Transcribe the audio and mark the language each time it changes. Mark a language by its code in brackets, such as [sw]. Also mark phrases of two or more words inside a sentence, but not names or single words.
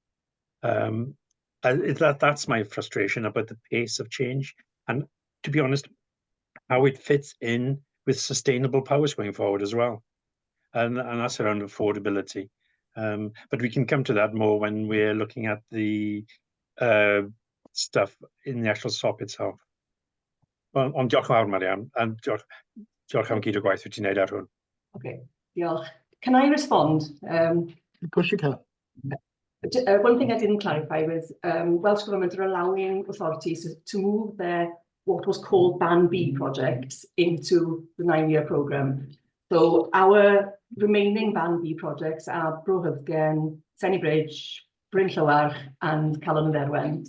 [en] That's my frustration about the pace of change, and to be honest, how it fits in with sustainable powers going forward as well, and that's around affordability. But we can come to that more when we're looking at the stuff in the actual SOP itself. [cy] Ond diolch yn fawr, Marianne, and diolch am gyd o gwaith wyt ti'n neud ar hwn. Okay, diolch. [en] Can I respond? Of course you can. One thing I didn't clarify was Welsh Government are allowing authorities to move their what was called Ban B projects into the 9-year programme. So our remaining Ban B projects are Bro Hyddgen, Senny Bridge, Bryn Llywarch and Calon and Erwen.